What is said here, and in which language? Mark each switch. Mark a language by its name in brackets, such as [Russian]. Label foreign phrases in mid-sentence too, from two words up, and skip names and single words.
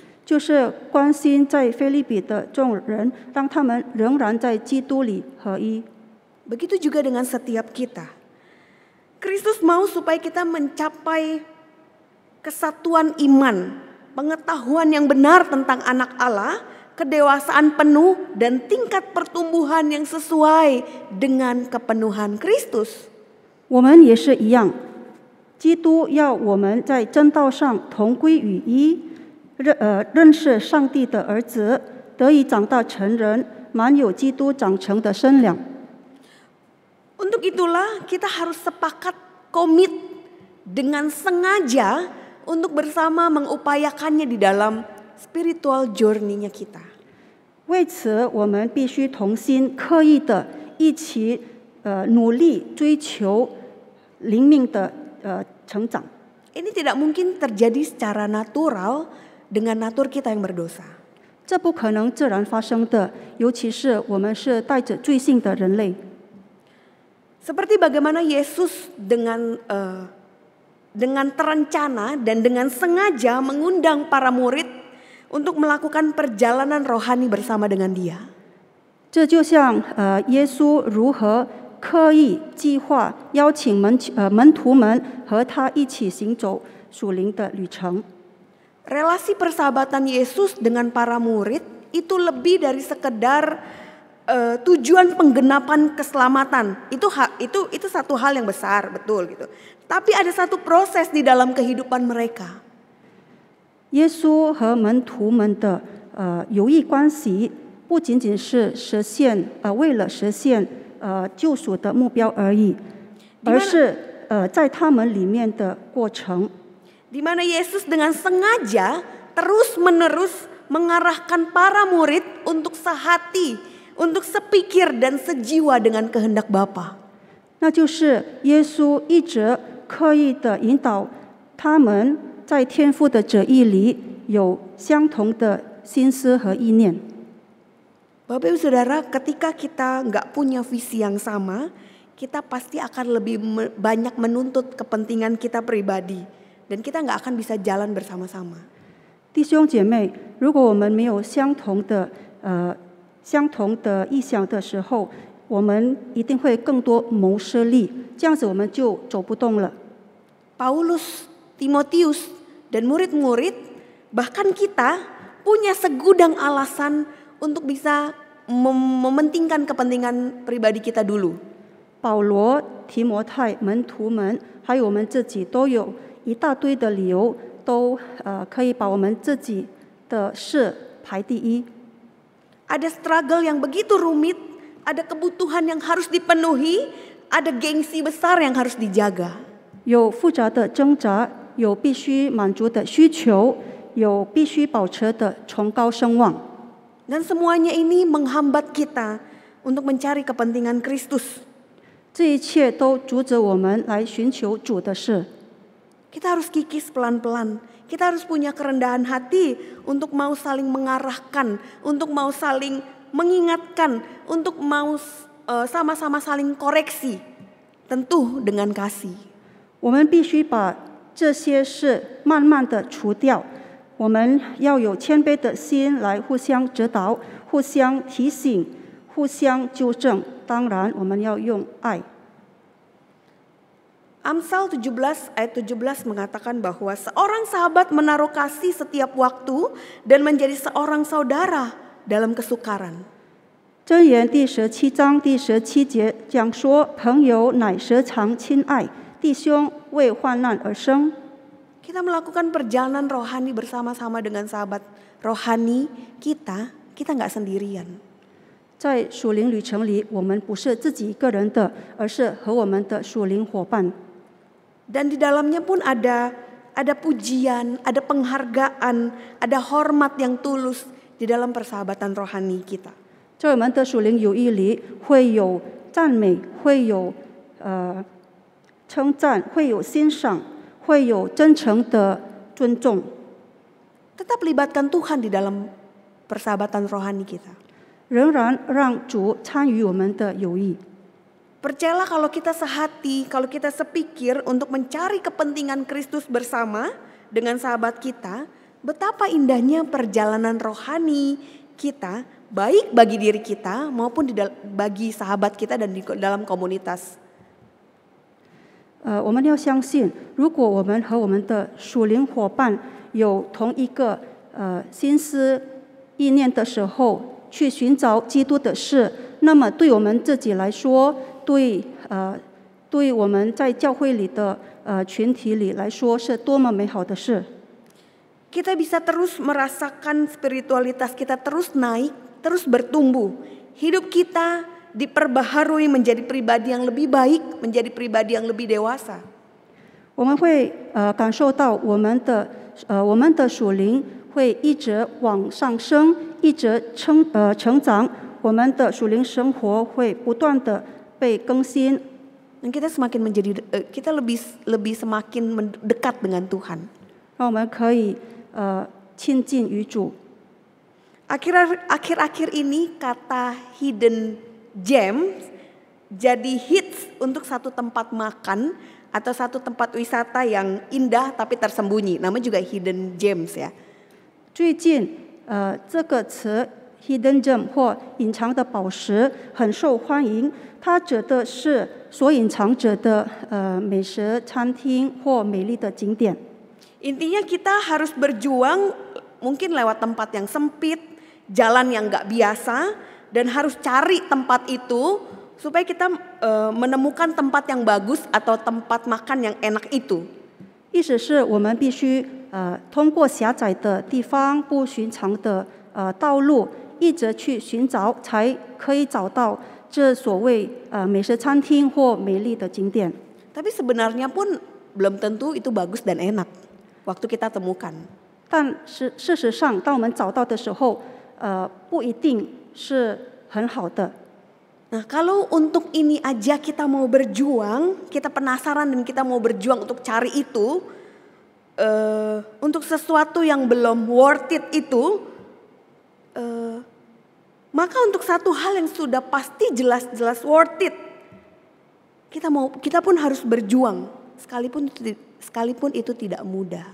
[Chinese] 就是关心在腓立比的众人，让他们仍然在基督里合一。 [Indonesian] Begitu juga dengan setiap kita. Kristus mau supaya kita mencapai kesatuan iman, pengetahuan yang benar tentang anak Allah, kedewasaan penuh dan tingkat pertumbuhan yang sesuai dengan kepenuhan Kristus. [Chinese] 我们也是一样，基督要我们在真道上同归于一，认识上帝的儿子，得以长大成人，满有基督长成的身量。 [Indonesian] Untuk itulah kita harus sepakat komit dengan sengaja untuk bersama mengupayakannya di dalam [English] spiritual journey- [Indonesian] nya kita. [Chinese] 为此，我们必须同心刻意的一起努力追求灵命的成长。 [Indonesian] Ini tidak mungkin terjadi secara natural dengan natur kita yang berdosa. [Chinese] 这不可能自然发生的，尤其是我们是带着罪性的人类。 [Indonesian] Seperti bagaimana Yesus dengan terencana dan dengan sengaja mengundang para murid untuk melakukan perjalanan rohani bersama dengan Dia. [Chinese] 这就像耶稣如何刻意计划邀请门徒们和他一起行走属灵的旅程。 [Indonesian] Relasi persahabatan Yesus dengan para murid itu lebih dari sekedar tujuan penggenapan keselamatan. Itu satu hal yang besar, betul gitu. Tapi ada satu proses di dalam kehidupan mereka. [Chinese] 耶稣和门徒们的友谊关系，不仅仅是为了实现救赎的目标而已，而是在他们里面的过程。 [Indonesian] Di mana Yesus dengan sengaja terus-menerus mengarahkan para murid untuk sehati, untuk sepikir dan sejiwa dengan kehendak Bapa. [Chinese] 那就是耶稣一直刻意的引导他们在天父的旨意里有相同的心思和意念。 [Indonesian] Bapak Ibu Saudara, ketika kita nggak punya visi yang sama, kita pasti akan lebih banyak menuntut kepentingan kita pribadi. Dan kita nggak akan bisa jalan bersama-sama. [Chinese] 弟兄姐妹，如果我们没有相同的意向的时候，我们一定会更多谋私利，这样子我们就走不动了。 [Indonesian] Paulus, Timotius, dan murid-murid, bahkan kita punya segudang alasan untuk bisa mementingkan kepentingan pribadi kita dulu. [Chinese] 保罗、提摩太、门徒们，还有我们自己，都有一大堆的理由，都可以把我们自己的事排第一。 [Indonesian] Ada struggle yang begitu rumit, ada kebutuhan yang harus dipenuhi, ada gengsi besar yang harus dijaga. [Chinese] 有复杂的挣扎，有必须满足的需求，有必须保持的崇高声望。 [Indonesian] Dan semuanya ini menghambat kita untuk mencari kepentingan Kristus. [Chinese] 这一切都阻止我们来寻求主的事。 [Indonesian] Kita harus kikis pelan-pelan. Kita harus punya kerendahan hati untuk mau saling mengarahkan, untuk mau saling mengingatkan, untuk mau sama-sama saling koreksi. Tentu dengan kasih. [Chinese] 我们必须把这些事慢慢的除掉。我们要有谦卑的心来互相指导、互相提醒、互相纠正。当然，我们要用爱。 [Indonesian] Amsal 17 ayat 17 mengatakan bahwa seorang sahabat menaruh kasih setiap waktu dan menjadi seorang saudara dalam kesukaran. [Chinese] 箴言第17章第17节讲说：“朋友乃时常亲爱，弟兄为患难而生。” [Indonesian] Kita melakukan perjalanan rohani bersama-sama dengan sahabat rohani kita nggak sendirian. [Chinese] 在属灵旅程里，我们不是自己一个人的，而是和我们的属灵伙伴。 [Indonesian] Dan di dalamnya pun ada pujian, ada penghargaan, ada hormat yang tulus di dalam persahabatan rohani kita. [Chinese] 在我们的属灵友谊里，会有赞美，会有称赞，会有欣赏，会有真诚的尊重。 [Indonesian] Tetap libatkan Tuhan di dalam persahabatan rohani kita. [Chinese] 仍然让主参与我们的友谊。 [Indonesian] Percayalah kalau kita sehati, kalau kita sepikir untuk mencari kepentingan Kristus bersama dengan sahabat kita, betapa indahnya perjalanan rohani kita, baik bagi diri kita maupun bagi sahabat kita dan di dalam komunitas. [Chinese] 我们要相信，如果我们和我们的属灵伙伴有同一个心思意念的时候，去寻找基督的事，那么对我们自己来说，对我们在教会里的群体里来说，是多么美好的事。 [Indonesian] Kita bisa terus merasakan spiritualitas kita terus naik, terus bertumbuh. Hidup kita diperbaharui menjadi pribadi yang lebih baik, menjadi pribadi yang lebih dewasa. [Chinese] 我们会感受到我们的属灵会一直往上升，一直成长，我们的属灵生活会不断的被更新。 [Indonesian] Dan kita kita lebih semakin dekat dengan Tuhan. [Chinese] 让我们可以亲近于主。 [Indonesian] Akhir-akhir ini kata [English] hidden gem [Indonesian] jadi hits untuk satu tempat makan atau satu tempat wisata yang indah tapi tersembunyi. Namanya juga [English] hidden gems [Indonesian] ya. [Chinese] 最近这个词 [English] hidden gem [Chinese] 或隐藏的宝石很受欢迎，它指的是所隐藏着的美食餐厅或美丽的景点。 [Indonesian] Intinya kita harus berjuang mungkin lewat tempat yang sempit, jalan yang nggak biasa, dan harus cari tempat itu supaya kita menemukan tempat yang bagus atau tempat makan yang enak itu. [Chinese] 意思是我们必须通过狭窄的地方、不寻常的道路，一直去寻找，才可以找到这所谓美食餐厅或美丽的景点。 [Indonesian] Tapi sebenarnya pun belum tentu itu bagus dan enak waktu kita temukan. [Chinese] 但是事实上，当我们找到的时候，不一定是很好的。 [Indonesian] Nah, kalau untuk ini aja kita mau berjuang, kita penasaran dan kita mau berjuang untuk cari itu, untuk sesuatu yang belum [English] worth it [Indonesian] itu, maka untuk satu hal yang sudah pasti jelas-jelas [English] worth it, [Indonesian] kita pun harus berjuang, sekalipun itu tidak mudah.